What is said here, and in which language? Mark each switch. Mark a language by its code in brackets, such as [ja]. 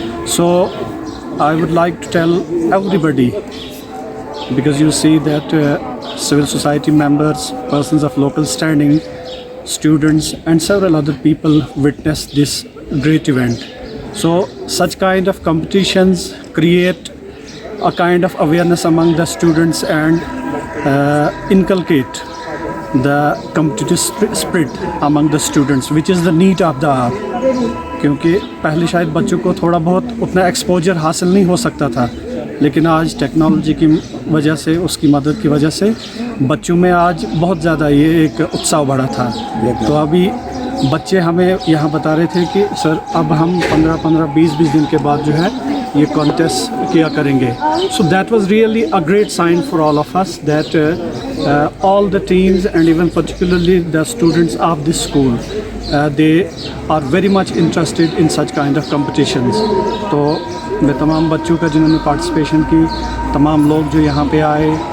[en] So I would like to tell everybody, because you see that civil society members, persons of local standing, students and several other people witnessed this great event. So such kind of competitions create a kind of awareness among the students and inculcate the competitive spirit among the students, which is the need of the hour. [hi] क्योंकि पहले शायद बच्चों को थोड़ा बहुत उतना exposure हासिल नहीं हो सकता था, लेकिन आज टेक्नोलॉजी की वजह से, उसकी मदद की वजह से बच्चों में आज बहुत ज़्यादा ये एक उत्साह बढ़ा था। तो अभी बच्चे हमें यहाँ बता रहे थे कि सर अब हम 15-15, 20-20 दिन के बाद जो है ये कॉन्टेस्ट किया करेंगे. [en] So that was really a great sign for all of us that all the teams and even particularly the students of this school they are very much interested in such kind of competitions. [hi] तो मैं तमाम बच्चों का जिन्होंने participation की, तमाम लोग जो यहाँ पे आए,